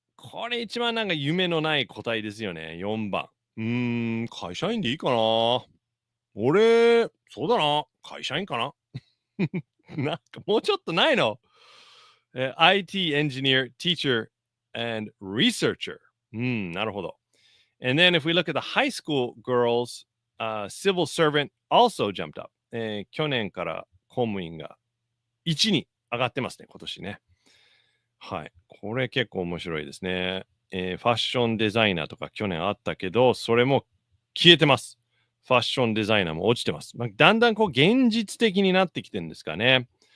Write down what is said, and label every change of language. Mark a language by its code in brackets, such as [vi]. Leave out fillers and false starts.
[ja] これ一番なんか夢のない答えですよね。 4番。会社員でいいかな？俺、そうだな。会社員かな？なんかもうちょっとないの？ [en] IT engineer, teacher, and researcher. [ja] なるほど。 [en] And then if we look at the high school girls, civil servant also jumped up. [ja] 去年から公務員が1に上がってますね、今年ね。はい。これ結構面白いですね。ファッションデザイナーとか去年あったけど、それも消えてます。ファッションデザイナーも落ちてます。だんだん現実的になってきてるんですかね。